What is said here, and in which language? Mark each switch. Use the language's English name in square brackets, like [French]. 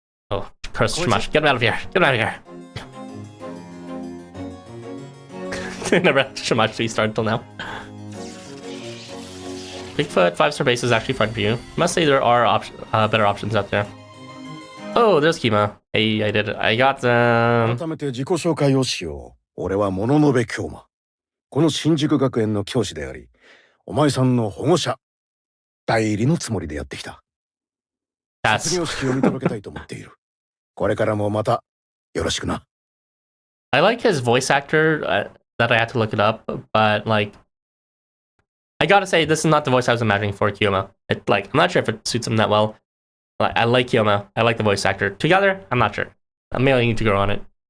[English] Oh, cursed Shamash. Get him out of here. Get him out of here. Never had Shamash restart until now. Bigfoot 5-star base is actually fun for you. Must say there are better options out there. Oh, there's Kima. Hey, I did it. I got them. [Japanese] 改めて自己紹介をしよう。俺は物部京馬。この新宿学園の教師であり、お前さんの保護者、代理のつもりでやってきた。卒業式を見届けたいと思っている。これからもまたよろしくな。 [English] I like his voice actor that I had to look it up, but like, I gotta say, this is not the voice I was imagining for Kyoma. I'm not sure if it suits him that well. I like Kyoma. I like the voice actor. Together, I'm not sure. I may need to grow on it.